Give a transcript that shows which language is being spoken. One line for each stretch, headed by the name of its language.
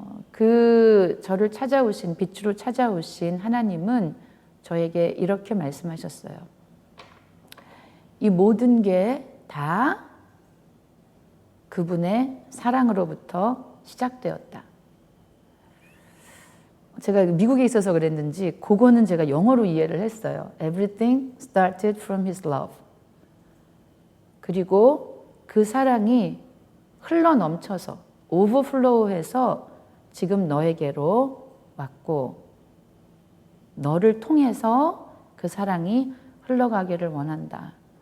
Korean: 그 저를 찾아오신 빛으로 찾아오신 하나님은 저에게 이렇게 말씀하셨어요. 이 모든 게 다 그분의 사랑으로부터 시작되었다. 제가 미국에 있어서 그랬는지 그거는 제가 영어로 이해를 했어요.
English: Everything started from His love.
Korean: 그리고 그 사랑이 흘러 넘쳐서 오버플로우해서 지금 너에게로 왔고 너를 통해서 그 사랑이 흘러가기를 원한다.